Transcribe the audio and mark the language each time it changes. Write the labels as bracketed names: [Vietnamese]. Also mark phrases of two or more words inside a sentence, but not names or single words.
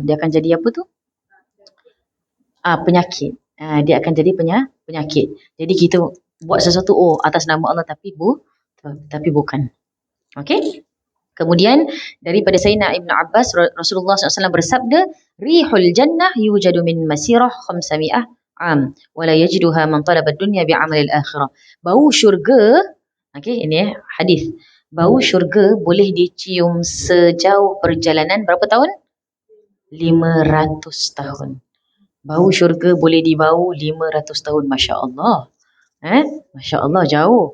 [Malay] Dia akan jadi apa tu? Penyakit. Dia akan jadi penyakit. Jadi kita buat sesuatu atas nama Allah tapi bukan. [Arabic] Okey? Kemudian daripada Sayyidina Ibn Abbas, Rasulullah SAW bersabda, ريح الجنة يوجد من مسيرة 500 عام ولا يجدها من طلب دنيا بعمل الآخرة. [Malay] Bau syurga, ini hadis. Bau syurga boleh dicium sejauh perjalanan berapa tahun? 500 tahun. Bau syurga boleh dibau 500 tahun. [Arabic] ما شاء الله. ما شاء الله, jauh.